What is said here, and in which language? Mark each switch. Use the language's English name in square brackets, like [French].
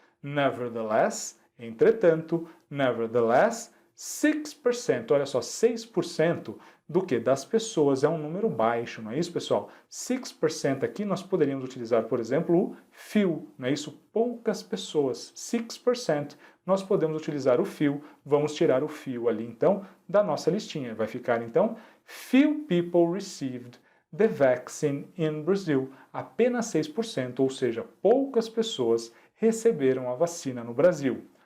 [English] Nevertheless, [Portuguese] entretanto, 6%, olha só, 6% do que das pessoas é um número baixo, não é isso, pessoal? 6% aqui nós poderíamos utilizar, por exemplo, o few, não é isso? Poucas pessoas, 6%. Nós podemos utilizar o few, vamos tirar o few ali, então, da nossa listinha. Vai ficar, então, [English] few people received the vaccine in Brazil. [Portuguese] Apenas 6%, ou seja, poucas pessoas receberam a vacina no Brasil.